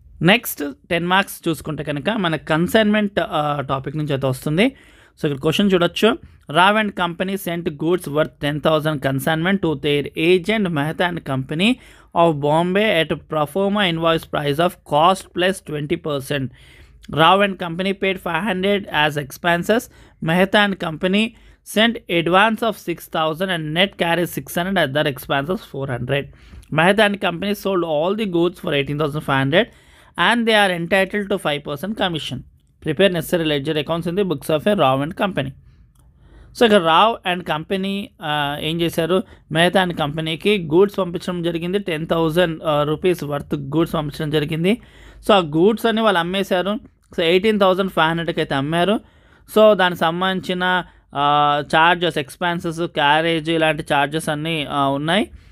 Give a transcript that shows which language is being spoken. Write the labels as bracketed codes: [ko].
[te] Next 10 marks చూసుకుంటే కనుక మన కన్సైన్మెంట్ టాపిక్ నుంచి అయితే వస్తుంది. సో ఇక్కడ క్వశ్చన్ చూడొచ్చు. [en] Rao and company sent goods worth 10,000 consignment to their agent Mehta and company of Bombay at proforma invoice price of cost plus 20%. Rao and company paid 500 as expenses. Mehta and company sent advance of 6,000 and net carries 600, other expenses 400. Mehta and company sold all the goods for 18,500 and they are entitled to 5% commission. Prepare necessary ledger accounts in the books of a Rao and company. [te] So ఇక్కడ Rao and company ఏం చేశారు, Mehta and కంపెనీకి goods పంపించడం జరిగింది. 10,000 rupees worth goods పంపించడం జరిగింది. So ఆ goods అన్ని వాళ్ళు అమ్మేశారు. సో 18,500కి అయితే అమ్మారు. సో దానికి సంబంధించిన ఛార్జెస్, ఎక్స్పెన్సెస్, క్యారేజ్ ఇలాంటి ఛార్జెస్ అన్నీ ఉన్నాయి.